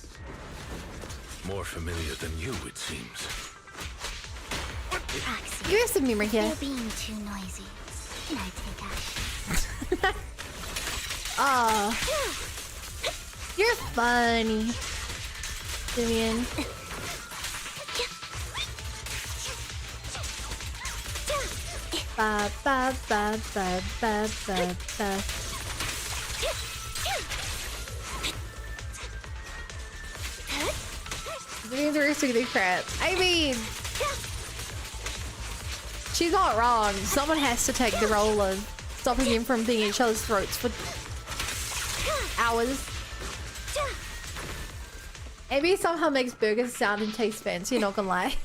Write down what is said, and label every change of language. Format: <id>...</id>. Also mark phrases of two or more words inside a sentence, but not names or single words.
<en>More familiar than you, it seems. Proxy, You have some memory here. you're being too noisy. Can I take action? Oh. You're funny. Vivian. Ba ba ba ba ba ba ba. Vivian's a risky crap. I mean, she's not wrong. Someone has to take the role of stopping him from being in each other's throats for hours. Maybe somehow makes burgers sound and taste fancy, not gonna lie.</en>